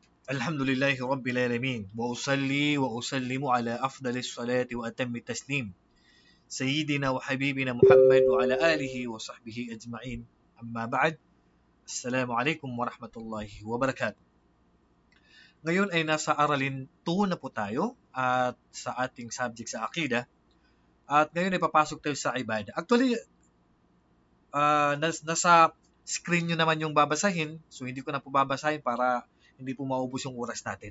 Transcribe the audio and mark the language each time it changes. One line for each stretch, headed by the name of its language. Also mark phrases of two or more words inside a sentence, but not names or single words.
Arabic: الحمد لله رب العالمين وأصلي وأسلم على أفضل الصلاة وأتم التسليم سيدنا وحبيبنا محمد وعلى آله وصحبه أجمعين أما بعد السلام عليكم ورحمة الله وبركاته.
Filipino: Ngayon ay nasa aralin 2 na po tayo at sa ating subject sa akida at ngayon ay papasok tayo sa ibada. Actually, nasa screen nyo naman yung babasahin, so hindi ko na po babasahin para hindi po maubos yung oras natin.